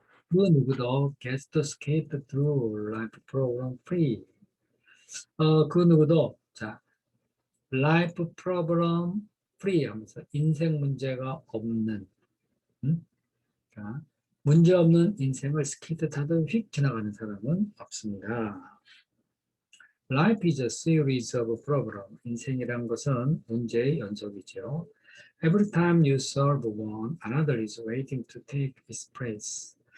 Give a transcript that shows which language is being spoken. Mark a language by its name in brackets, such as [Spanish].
[Korean] 그 누구도 [English] gets to escape through life program free. [Korean] 그 누구도, 자, [English] life problem free [Korean] 하면서 인생 문제가 없는, 그러니까 문제 없는 인생을 스케이트 타듯 휙 지나가는 사람은 없습니다. [English] Life is a series of problems. [Korean] 인생이란 것은 문제의 연속이죠. [English] Every time you solve one, another is waiting to take its place.